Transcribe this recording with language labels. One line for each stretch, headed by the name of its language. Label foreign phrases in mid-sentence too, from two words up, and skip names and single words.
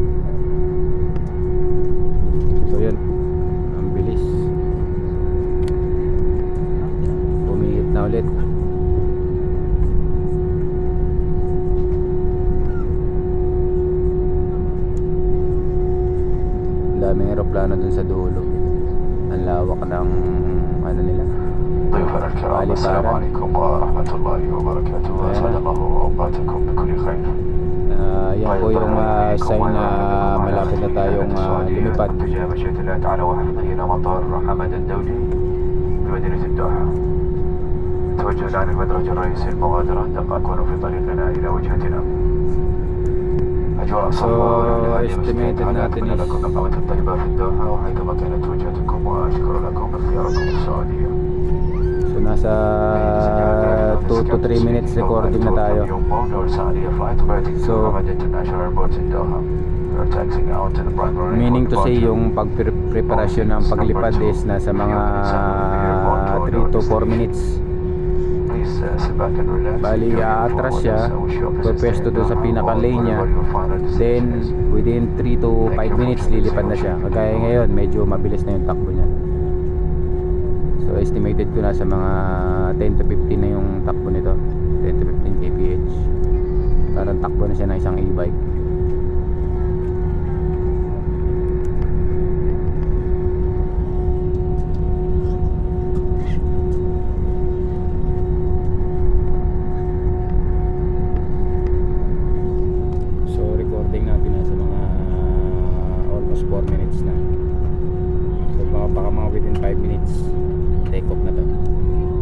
Filipino: So yun, ang bilis, pumihit na ulit. Daming aeroplano dun sa dulo. Ang lawak ng ano nila,
Arabic: ضيوفنا الكرام السلام عليكم ورحمة الله وبركاته أسعد الله أوقاتكم بكل خير.
Filipino: Yan po yung sign na malapit na tayong lumipad.
Arabic: اتجاه مشيئة الله تعالى وحفظه إلى مطار حمد الدولي بمدينة الدوحة. نتوجه الآن المدرج الرئيسي المغادرة تكون في طريقنا إلى وجهتنا. أجواء صفاء
Filipino: estimated natin is
Arabic: لكم إقامة طيبة في الدوحة وحيثما كانت وجهتكم وأشكر لكم اختياركم السعودية.
Filipino: So nasa
English: 2 to 3 minutes recording
Filipino: na tayo. So
English: meaning to say,
Filipino: yung pagpreparasyon ng paglipad is nasa mga
English: 3 to 4 minutes.
Filipino: Bali, aatras siya, pwesto doon sa pinaka-lane niya, then
English: within 3 to 5 minutes
Filipino: lilipad na siya. Kagaya ngayon, medyo mabilis na yung takbo niya. So estimated ko na sa mga 10 to 15 na yung takbo nito,
English: 10 to 15 kph.
Filipino: Parang takbo na siya ng isang e-bike. So recording natin na sa mga
English: almost 4 minutes
Filipino: na. So baka mga
English: within 5 minutes take off
Filipino: na to.